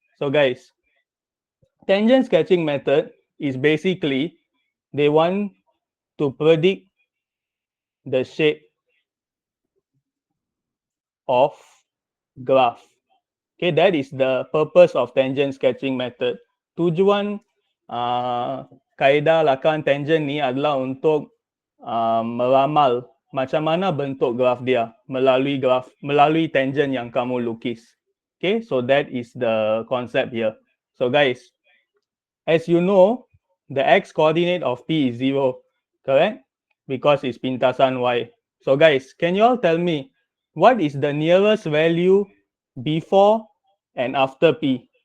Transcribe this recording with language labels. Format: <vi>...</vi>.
<en>So guys, tangent sketching method is basically they want to predict the shape of graph. Okay, that is the purpose of tangent sketching method.</en> <ms>Tujuan kaedah lakaran tangent ni adalah untuk meramal macam mana bentuk graf dia melalui tangent yang kamu lukis.</ms> <en>Okay, so that is the concept here. So guys, as you know, the x coordinate of P is 0, correct? Because it's pintasan Y. So guys, can you all tell me what is the nearest value before and after P?</en>